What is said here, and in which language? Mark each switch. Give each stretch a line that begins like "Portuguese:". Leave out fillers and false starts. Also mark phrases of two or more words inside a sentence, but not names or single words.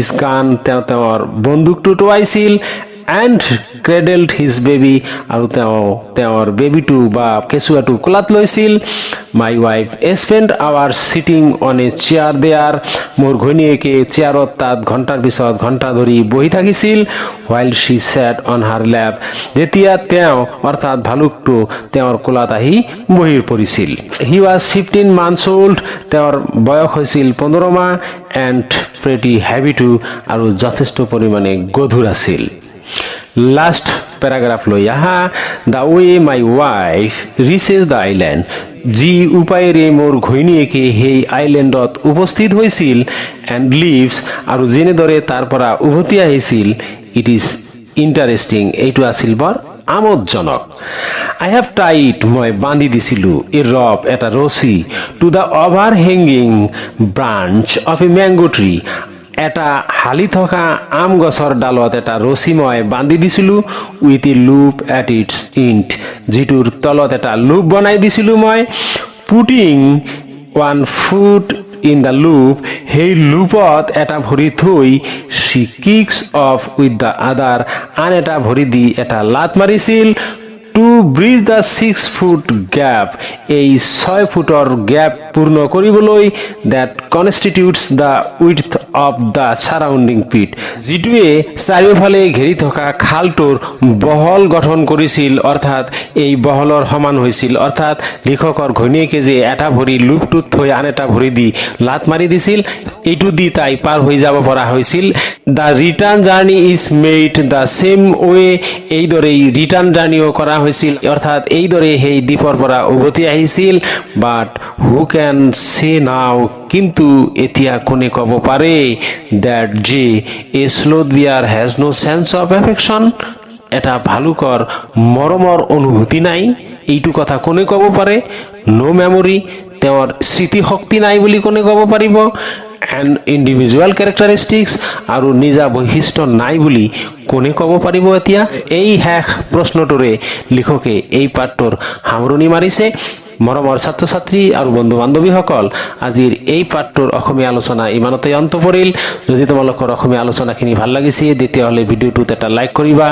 Assamese: গান তেওঁৰ বন্দুকটো টোৱাইছিল
English: and cradled his baby
Assamese: আৰু তেওঁৰ বেবীটো বা কেঁচুৱাটো কোলাত লৈছিল
English: my wife spend hours sitting on a chair there
Assamese: মোৰ ঘৈণীয়েকে চেয়াৰত তাত ঘণ্টাৰ পিছত ঘণ্টা ধৰি বহি থাকিছিল
English: while she sat on her lap
Assamese: যেতিয়া তেওঁ অৰ্থাৎ ভালুকটো তেওঁৰ কোলাত আহি বহি পৰিছিল
English: he was 15 months old
Assamese: তেওঁৰ বয়স হৈছিল 15 মাহ
English: and pretty heavy too
Assamese: আৰু যথেষ্ট পৰিমাণে গধুৰ আছিল
English: last paragraph
Assamese: লৈ আহা
English: the way my wife reaches the island
Assamese: যি উপায়েৰে মোৰ ঘৈণীয়েকে সেই আইলেণ্ডত উপস্থিত হৈছিল এণ্ড লিভছ আৰু যেনেদৰে তাৰ পৰা উভতি আহিছিল
English: it is interesting
Assamese: এইটো আছিল বৰ আমোদজনক
English: I have tied
Assamese: মই বান্ধি দিছিলোঁ
English: a rope
Assamese: এটা ৰছী
English: to the overhanging branch of a mango tree
Assamese: এটা হালি থকা আম গছৰ ডালত এটা ৰছী মই বান্ধি দিছিলোঁ
English: with a loop at its end
Assamese: যিটোৰ তলত এটা লুপ বনাই দিছিলোঁ মই
English: putting 1 foot in the loop
Assamese: সেই লুপত এটা ভৰি থৈ
English: she kicks off with the other
Assamese: আন এটা ভৰি দি এটা লাত মাৰিছিল
English: to bridge the 6 foot gap
Assamese: এই 6 ফুটৰ গ্যাপ পূৰ্ণ কৰিবলৈ
English: that constitutes the width of the surrounding pit
Assamese: যিটোৱে চাৰিওফালে ঘেৰি থকা খালটোৰ বহল গঠন কৰিছিল অৰ্থাৎ এই বহলৰ সমান হৈছিল অৰ্থাৎ লিখকৰ ঘৈণীয়েকে যে এটা ভৰি লুপটোত থৈ আন এটা ভৰি দি লাত মাৰি দিছিল এইটো দি তাই পাৰ হৈ যাব পৰা হৈছিল
English: the return journey is made the same way
Assamese: এইদৰে
English: return journey
Assamese: কৰা হৈছিল অৰ্থাৎ এইদৰে সেই দ্বীপৰ পৰা উভতি আহিছিল
English: but who can say now
Assamese: কিন্তু এতিয়া কোনে ক'ব পাৰে that যে
English: a sloth bear has no sense of affection
Assamese: এটা ভালুকৰ মৰমৰ অনুভূতি নাই এইটো কথা কোনে ক'ব পাৰে
English: no memory
Assamese: তেওঁৰ স্মৃতি শক্তি নাই বুলি কোনে ক'ব পাৰিব and
English: individual characteristics
Assamese: আৰু নিজা বৈশিষ্ট্য নাই বুলি কোনে ক'ব পাৰিব এতিয়া এই হেক প্ৰশ্নটোৰে লিখকে এই পাঠটোৰ সামৰণি মাৰিছে মৰমৰ ছাত্ৰ ছাত্ৰী আৰু বন্ধু বান্ধৱীসকল আজিৰ এই পাঠটোৰ অসমীয়া আলোচনা ইমানতে অন্ত পৰিল যদি তোমালোকৰ অসমীয়া আলোচনাখিনি ভাল লাগিছে তেতিয়াহ'লে ভিডিঅ'টোত এটা লাইক কৰিবা